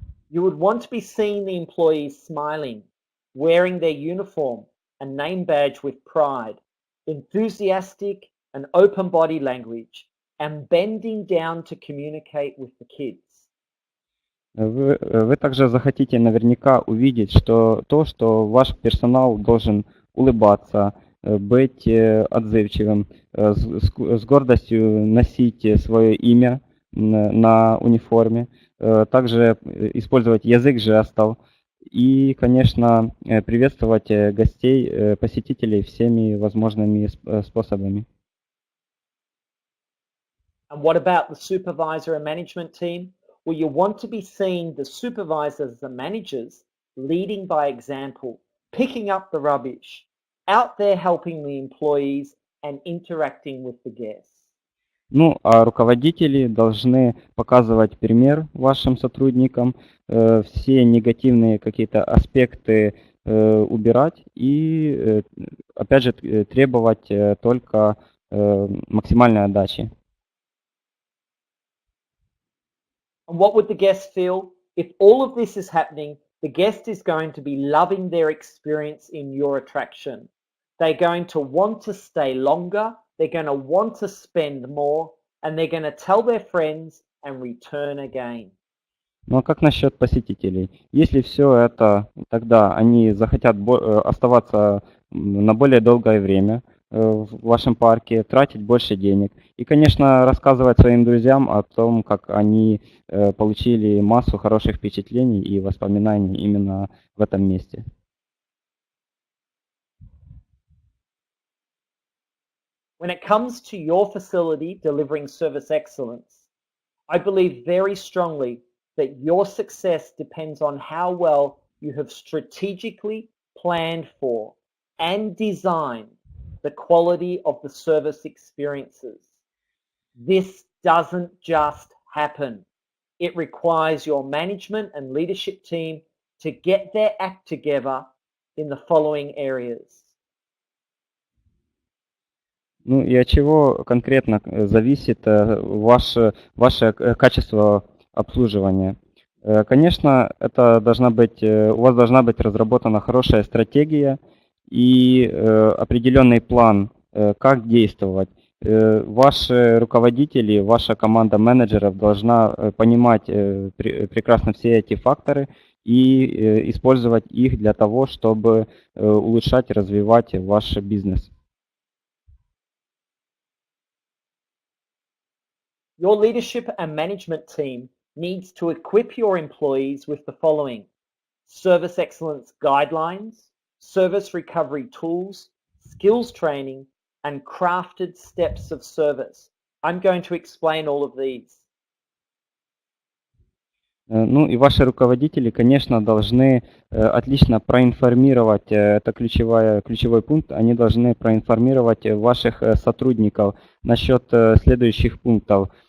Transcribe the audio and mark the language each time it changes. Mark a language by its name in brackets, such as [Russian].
[English] You would want to be seeing the employees smiling, wearing their uniform and name badge with pride, enthusiastic and open body language, and bending down to communicate with the kids. [Russian] Вы также захотите наверняка увидеть, что ваш персонал должен улыбаться, быть отзывчивым, с гордостью носить свое имя на униформе, также использовать язык жестов и, конечно, приветствовать гостей, посетителей всеми возможными способами. [English] And what about the supervisor and management team? Well, you want to be seeing the supervisors and managers leading by example, picking up the rubbish, out there helping the employees and interacting with the guests. [Russian] А руководители должны показывать пример вашим сотрудникам, все негативные какие-то аспекты убирать и, опять же, требовать только максимальной отдачи. [English] And what would the guest feel? If all of this is happening, the guest is going to be loving their experience in your attraction. They're going to want to stay longer, they're going to want to spend more, and they're going to tell their friends and return again. [Russian] Ну а как насчет посетителей? Если все это, тогда они захотят оставаться на более долгое время в вашем парке, тратить больше денег и, конечно, рассказывать своим друзьям о том, как они получили массу хороших впечатлений и воспоминаний именно в этом месте. [English] When it comes to your facility delivering service excellence, I believe very strongly that your success depends on how well you have strategically planned for and designed the quality of the service experiences. This doesn't just happen. It requires your management and leadership team to get their act together in the following areas. [Russian] Ну и от чего конкретно зависит ваше качество обслуживания? Конечно, у вас должна быть разработана хорошая стратегия и определенный план, как действовать. Ваши руководители, ваша команда менеджеров должна понимать прекрасно все эти факторы и использовать их для того, чтобы улучшать и развивать ваш бизнес. [English] Your leadership and management team needs to equip your employees with the following: service excellence guidelines, service recovery tools, skills training, and crafted steps of service. I'm going to explain all of these. [Russian] Ну и ваши руководители, конечно, должны отлично проинформировать, это ключевой пункт, они должны проинформировать ваших сотрудников насчет следующих пунктов.